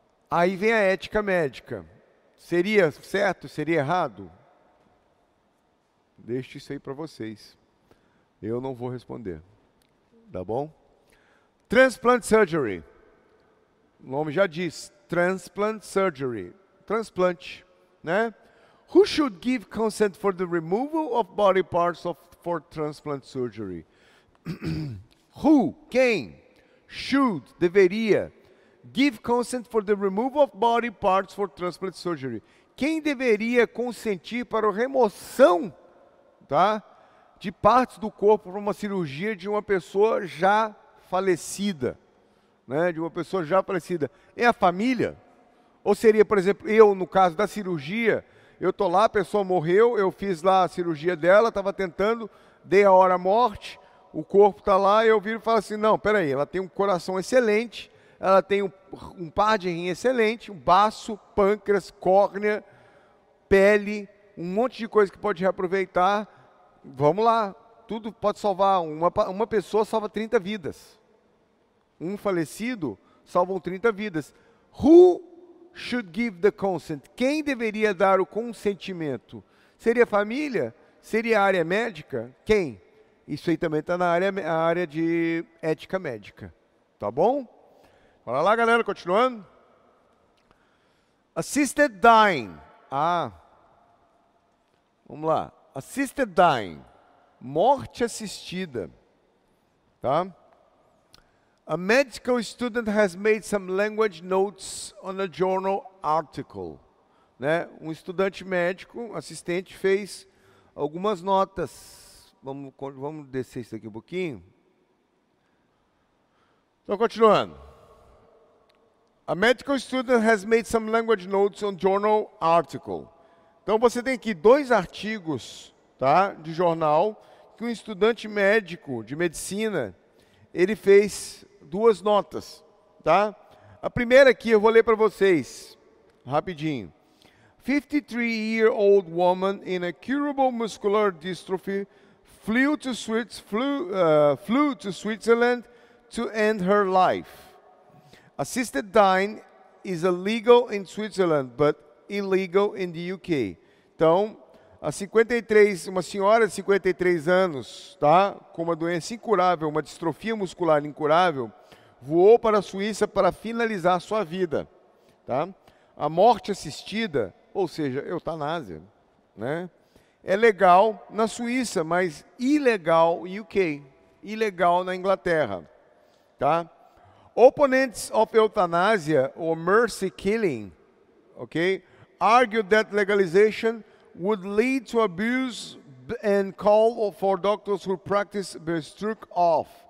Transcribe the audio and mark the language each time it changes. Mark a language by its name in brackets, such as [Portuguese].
[Portuguese] Aí vem a ética médica. Seria certo? Seria errado? Deixo isso aí para vocês. Eu não vou responder. Tá bom? Transplant surgery. O nome já diz, transplant surgery. Transplante, né? [English] Who should give consent for the removal of body parts for transplant surgery? Who, quem, should, deveria, give consent for the removal of body parts for transplant surgery? [Portuguese] Quem deveria consentir para a remoção, tá, de partes do corpo para uma cirurgia de uma pessoa já falecida, né, de uma pessoa já falecida? É a família? Ou seria, por exemplo, eu, no caso da cirurgia, eu estou lá, a pessoa morreu, eu fiz lá a cirurgia dela, estava tentando, dei a hora morte, o corpo está lá, eu viro e falo assim, não, peraí, ela tem um coração excelente, ela tem um par de rim excelente, um baço, pâncreas, córnea, pele, um monte de coisa que pode reaproveitar. Vamos lá, tudo pode salvar. Uma pessoa salva 30 vidas. Um falecido salvam 30 vidas. [English] Who should give the consent? [Portuguese] Quem deveria dar o consentimento? Seria a família? Seria a área médica? Quem? Isso aí também está na área de ética médica. Tá bom? Bora lá, galera, continuando. Assisted dying. Vamos lá. Assisted dying. Morte assistida. Tá? [English] A medical student has made some language notes on a journal article. [Portuguese] Né? Um estudante médico, assistente, fez algumas notas. Vamos descer isso aqui um pouquinho. Então, continuando. [English] A medical student has made some language notes on journal article. [Portuguese] Então, você tem aqui 2 artigos, tá, de jornal que um estudante médico de medicina, ele fez 2 notas, tá? A primeira aqui eu vou ler para vocês, rapidinho. [English] 53-year-old woman in a curable muscular dystrophy flew to Switzerland to end her life. Assisted dying is illegal in Switzerland, but illegal in the UK. [Portuguese] Então, uma senhora de 53 anos, tá, com uma doença incurável, uma distrofia muscular incurável, voou para a Suíça para finalizar sua vida. Tá? A morte assistida, ou seja, eutanásia, né, é legal na Suíça, mas ilegal no UK, ilegal na Inglaterra. Tá? [English] Opponents of euthanasia or mercy killing, okay, argue that legalization would lead to abuse and call for doctors who practice be struck off.